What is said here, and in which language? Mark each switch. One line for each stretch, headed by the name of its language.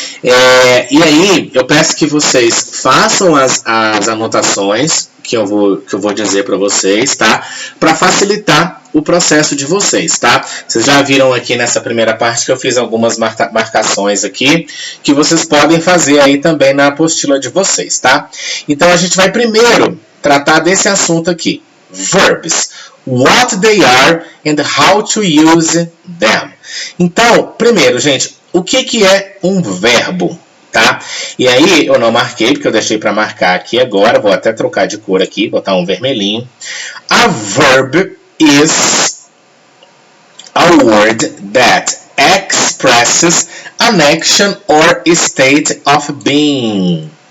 Portuguese: E aí, eu peço que vocês façam as anotações que eu vou dizer para vocês, tá? Para facilitar o processo de vocês, tá? Vocês já viram aqui nessa primeira parte que eu fiz algumas marcações aqui, que vocês podem fazer aí também na apostila de vocês, tá? Então, a gente vai primeiro tratar desse assunto aqui.
English: Verbs. What they are and how to use them.
Portuguese: Então, primeiro, gente, o que é um verbo, tá? E aí, eu não marquei, porque eu deixei para marcar aqui agora. Vou até trocar de cor aqui, botar um vermelhinho.
English: A verb is a word that expresses an action or state of being.